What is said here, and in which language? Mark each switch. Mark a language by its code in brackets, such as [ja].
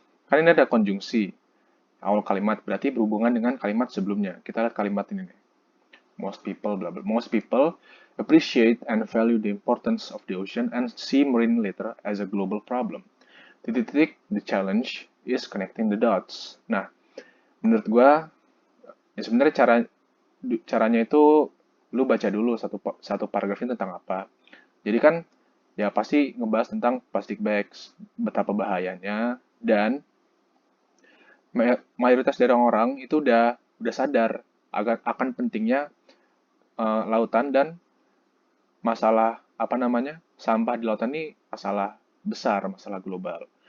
[id] Kan ini ada konjungsi, awal kalimat, berarti berhubungan dengan kalimat sebelumnya. Kita lihat kalimat ini nih. [en] Most people, blah, blah. Most people appreciate and value the importance of the ocean and see marine litter as a global problem. Titik-titik, the challenge is connecting the dots. [id] Nah, menurut gua, ya sebenarnya caranya itu lu baca dulu satu paragraf ini tentang apa. Jadi kan ya pasti ngebahas tentang plastic bags, betapa bahayanya, dan mayoritas dari orang itu udah sadar akan pentingnya lautan dan masalah apa namanya sampah di lautan ini masalah besar, masalah global.